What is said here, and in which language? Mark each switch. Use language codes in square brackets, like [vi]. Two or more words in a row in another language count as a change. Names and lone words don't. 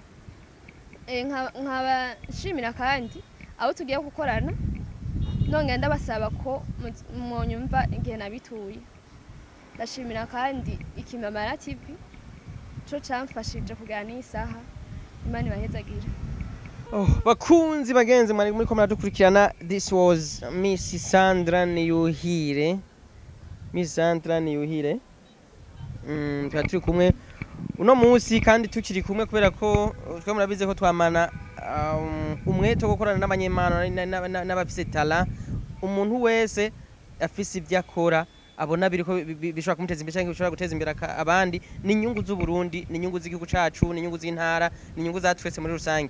[rn] Nkaba nshimira kandi abo tugiye gukorana nongera ndabasaba ko mwonyumva igihe nabituye. Ndashimira kandi ikimamara TV cyo camfashije kugana n'isaha Imana ibahezagire. Bakunzi bagenzi mwari muri ko muradukurikirana, [en] this was Miss Sandra Niyuhire. [rn] Miss Sandra Niyuhire turi kumwe uno munsi kandi tukiri kumwe kubera ko twa murabize ko twamana umwete wo gukorana n'abanyemano n'abafise talent. Umuntu wese afise ibyo akora abona biriko bishobora kumuteza imbere cyangwa bishobora guteza imbere abandi, ni inyungu z'u Burundi, ni inyungu z'igihugu cacu, ni inyungu z'intara, ni inyungu za twese muri rusangi.